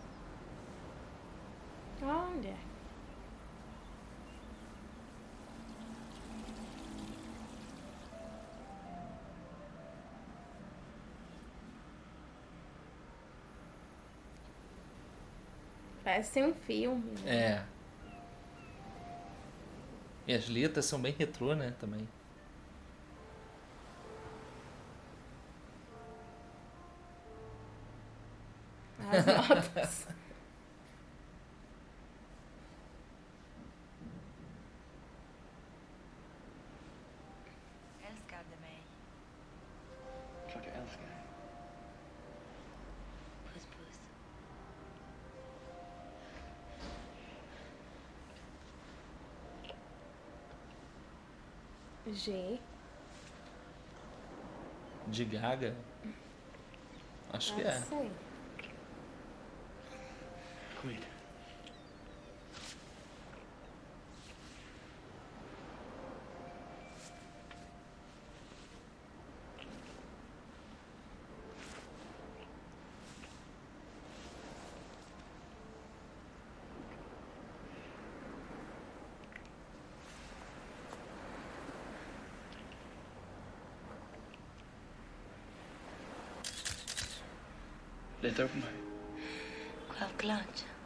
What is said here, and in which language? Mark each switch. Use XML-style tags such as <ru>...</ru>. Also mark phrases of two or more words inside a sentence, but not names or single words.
<pt>Olha. Parece um filme. É. E as letras são bem retrô, né, também. As notas.</pt> <sv>Älskade mig. Klart jag älskar dig. Puss puss.</sv> <pt>G. De Gaga? Acho que é. Sei.</pt> <sv>Kom hit. Litar du på mig? Självklart.</sv>